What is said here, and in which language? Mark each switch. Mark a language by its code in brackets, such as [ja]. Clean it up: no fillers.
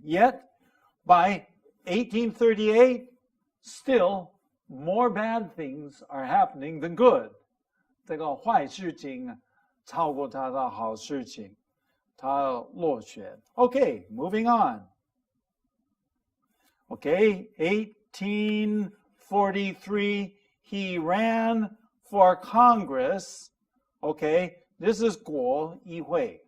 [en] Yet, by 1838, still more bad things are happening than good. [zh] 这个坏事情超过他的好事情，他落选. [en] Okay, moving on. Okay, 1843, he ran for Congress. Okay, this is 国议会.